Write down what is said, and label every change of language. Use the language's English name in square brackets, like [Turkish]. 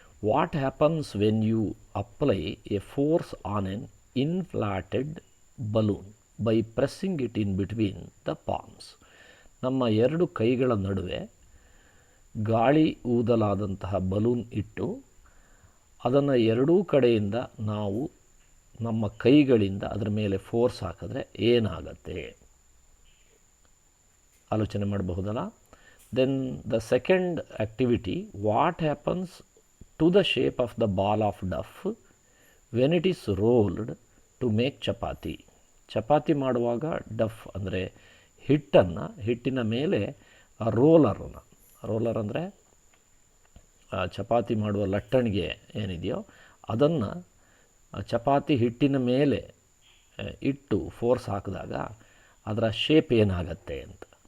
[English] What happens when you apply a force on an inflated balloon by pressing it in between the palms? [Kannada] ನಮ್ಮ ಎರಡು ಕೈಗಳ ನಡುವೆ ಗಾಳಿ ಊದಲಾದಂತಹ balloon ಇಟ್ಟು ಅದನ್ನು ಎರಡೂ ಕಡೆಯಿಂದ ನಾವು ನಮ್ಮ ಕೈಗಳಿಂದ ಅದರ ಮೇಲೆ ಫೋರ್ಸ್ ಹಾಕಿದ್ರೆ ಏನಾಗತ್ತೆ ಆಲೋಚನೆ ಮಾಡಬಹುದಲ್ಲ. [English] Then the second activity, what happens to the shape of the ball of duff when it is rolled to make chapati. [Kannada] Chapati ಮಾಡುವಾಗ ಡಫ್ ಅಂದರೆ ಹಿಟ್ಟಿನ ಮೇಲೆ ರೋಲರ್ ಅಂದರೆ ಚಪಾತಿ ಮಾಡುವ ಲಟ್ಟಣಿಗೆ ಏನಿದೆಯೋ ಅದನ್ನು ಚಪಾತಿ ಹಿಟ್ಟಿನ ಮೇಲೆ ಇಟ್ಟು ಫೋರ್ಸ್ ಹಾಕಿದಾಗ ಅದರ ಶೇಪ್ ಏನಾಗತ್ತೆ ಅಂತ.